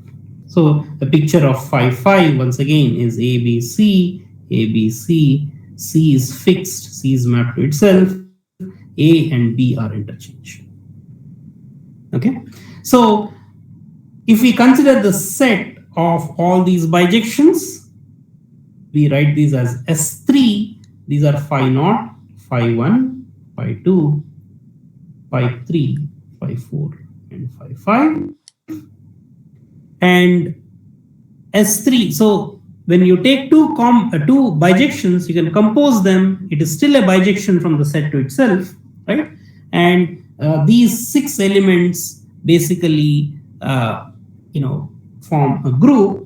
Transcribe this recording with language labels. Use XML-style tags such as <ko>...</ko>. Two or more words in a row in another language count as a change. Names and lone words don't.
<en>So the picture of phi 5 once again is ABC, ABC, C is fixed, C is mapped to itself, A and B are interchanged. Okay, so if we consider the set of all these bijections, we write these as S3. These are phi naught, phi 1, phi 2, phi 3, phi 4, and phi 5. And S3, so when you take two bijections, you can compose them. It is still a bijection from the set to itself, right? And these 6 elements basically, form a group.</en>